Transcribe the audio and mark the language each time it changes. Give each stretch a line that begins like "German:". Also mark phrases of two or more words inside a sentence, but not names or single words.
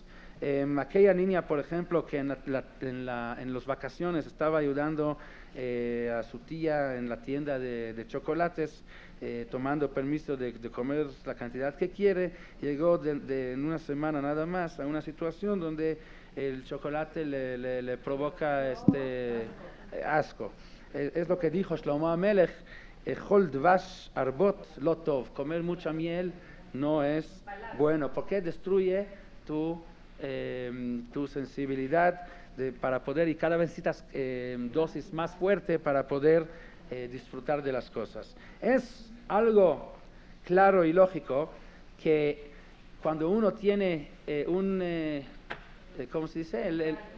Spanish: Aquella niña, por ejemplo, que en las vacaciones estaba ayudando a su tía en la tienda de chocolates, tomando permiso de comer la cantidad que quiere, llegó en una semana nada más a una situación donde el chocolate le provoca asco. Es lo que dijo Shlomo Amelech:
Hebrew: אכול דבש הרבות לא טוב.
Spanish: Comer mucha miel no es bueno, porque destruye tu sensibilidad para poder, y cada vez necesitas dosis más fuerte para poder disfrutar de las cosas. Es algo claro y lógico que cuando uno tiene ¿cómo se dice?